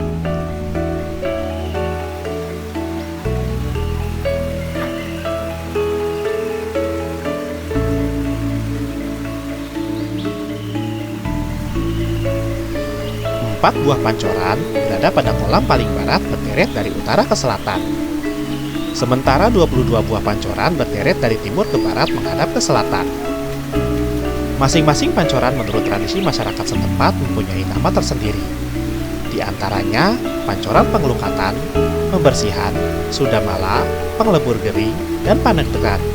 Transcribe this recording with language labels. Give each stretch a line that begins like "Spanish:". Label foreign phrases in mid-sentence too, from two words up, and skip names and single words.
Indonesian: Empat buah pancoran berada pada kolam paling barat berderet dari utara ke selatan. Sementara 22 buah pancoran berderet dari timur ke barat menghadap ke selatan. Masing-masing pancoran menurut tradisi masyarakat setempat mempunyai nama tersendiri. Di antaranya pancoran pengelukatan, pembersihan, sudamala, penglebur gering, dan panegderan.